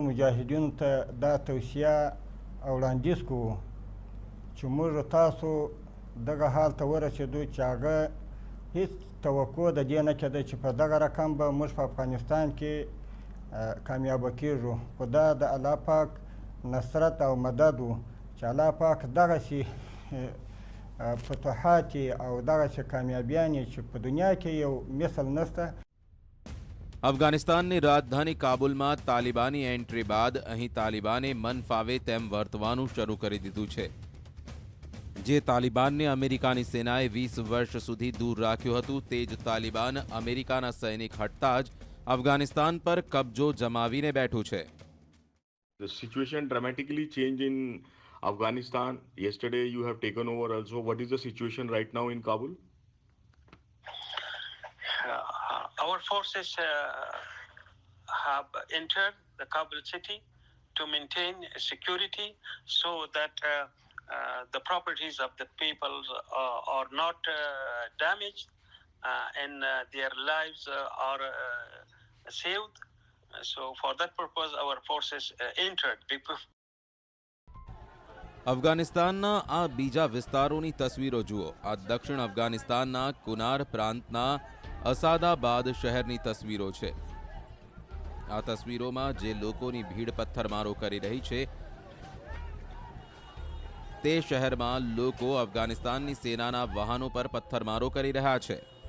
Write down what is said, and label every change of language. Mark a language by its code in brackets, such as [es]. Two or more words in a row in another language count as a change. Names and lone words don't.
[ps] مجاهدینو ته دا توصیه او وړاندیز کوو چې موږ تاسو دغه حال ته ورسېدو چې هغه هېڅ توقع د دې نه کېده چې په دغه رقم به موږ په افغانستان کې کامیابه کېږو، خو دا د الله پاک نصرت او مدد و چې الله پاک دغسې فتوحات او دغسې کامیابیانې چې په دنیا کې یو مثل نشته. [gu] અફઘાનિસ્તાનની રાજધાની કાબુલમાં તાલિબાની એન્ટ્રી બાદ અહીં તાલિબાને મન ફાવે તેમ વર્તવાનું શરૂ કરી દીધું છે. જે તાલિબાનને અમેરિકાની સેનાએ 20 વર્ષ સુધી દૂર રાખ્યું હતું, તે જ તાલિબાન અમેરિકાના સૈનિક હટતા જ અફઘાનિસ્તાન પર કબજો જમાવીને બેઠું છે. [en] The situation dramatically changed in Afghanistan. Yesterday you have taken over also. What is the situation right now in Kabul? Our forces have entered the Kabul city to maintain security so that the properties of the people are not damaged and their lives are saved. So for that purpose our forces entered. [gu] અફઘાનિસ્તાનના આ બીજા વિસ્તારોની તસવીરો જુઓ. આ દક્ષિણ અફઘાનિસ્તાનના કુનાર પ્રાંતના અસાદાબાદ શહેરની તસવીરો છે. આ તસવીરોમાં જે લોકોની ભીડ પથ્થરમારો કરી રહી છે, તે શહેરમાં લોકો અફઘાનિસ્તાનની સેનાના વાહનો પર પથ્થરમારો કરી રહ્યા છે.